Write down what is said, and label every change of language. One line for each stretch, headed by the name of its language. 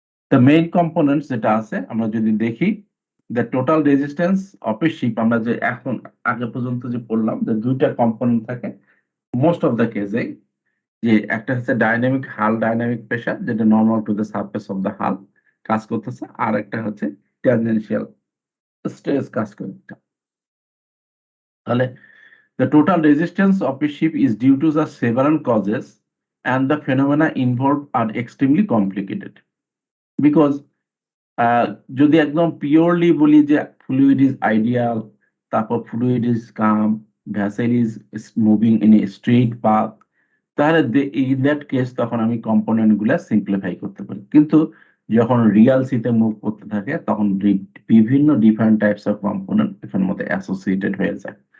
Bangla: The main components যেটা আছে আমরা যদি দেখি, the total resistance of a ship, আমরা যে এখন আগে পর্যন্ত যে পড়লাম যে দুইটা কম্পোনেন্ট থাকে মোস্ট অফ দ্য কেসে, যে একটা হচ্ছে ডাইনামিক প্রেসার, যেটা normal to the surface of the হাল কাজ করতেছে, আর একটা হচ্ছে ট্যানজেনশিয়াল স্ট্রেস কাজ করতে।
English: তাহলে the total resistance of a ship is due to the several causes and the phenomena involved are extremely complicated.
Bangla: Because যদি একদম পিওরলি বলি যে ফ্লুইড ইজ আইডিয়াল, তারপর fluid is come,
English: vessel is moving in a straight path,
Bangla: তাহলে in that case তখন আমি component গুলা simplify করতে পারি। কিন্তু যখন রিয়াল সিতে মুভ করতে থাকে তখন বিভিন্ন ডিফারেন্ট টাইপস অফ কম্পোনেন্ট এখানের মধ্যে অ্যাসোসিয়েটেড হয়ে যায়।